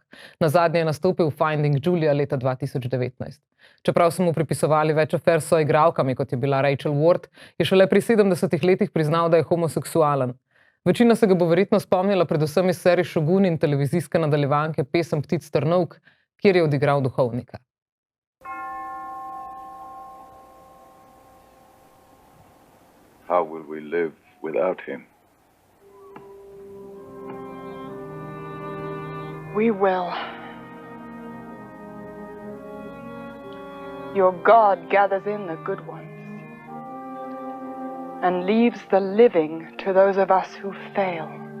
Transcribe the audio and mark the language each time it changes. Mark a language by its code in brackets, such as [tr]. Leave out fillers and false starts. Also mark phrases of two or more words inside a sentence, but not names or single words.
[sl] Nazadnje je nastopil v Finding Julia leta 2019. Čeprav so mu pripisovali več afer s soigralkami, kot je bila Rachel Ward, je šele pri 70 letih priznal, da je homoseksualen. Večina se ga bo verjetno spomnila predvsem iz serij Šogun in televizijske nadaljevanke Pesem ptic trnovk, kjer je odigral duhovnika. [en] How will we live without him? We will. Your God gathers in the good ones and leaves the living to those of us who fail.